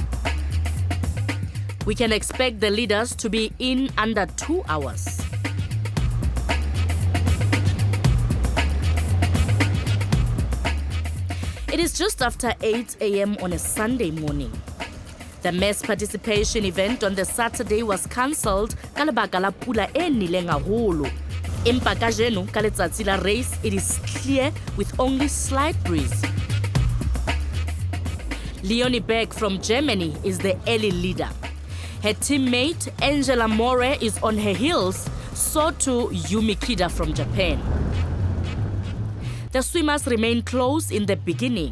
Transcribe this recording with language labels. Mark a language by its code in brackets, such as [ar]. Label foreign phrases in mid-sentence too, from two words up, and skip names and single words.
[en] We can expect the leaders to be in under 2 hours. It is just after 8 a.m. on a Sunday morning. The mass participation event on the Saturday was cancelled [st] ka lebaka la pula e nileng haholo. Empa kajeno ka letsatsi la race, [en] it is clear with only slight breeze. Leonie Beck from Germany is the early leader. Her teammate Angela More is on her heels, so too Yumi Kida from Japan. The swimmers remain close in the beginning.